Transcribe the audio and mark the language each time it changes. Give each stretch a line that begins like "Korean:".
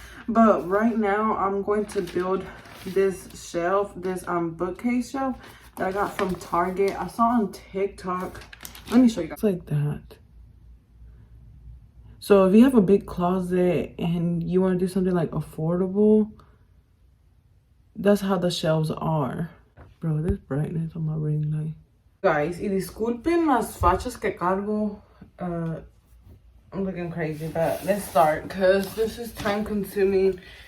English: But right now I'm going to build this shelf, this bookcase shelf that I got from Target. I saw on TikTok. Let me show you guys. It's like that. So if you have a big closet and you want to do something like affordable, that's how the shelves are. Bro, this brightness on my ring light.
Spanish: Guys, y disculpen las fachas que cargo.
English: I'm looking crazy, but let's start because this is time consuming.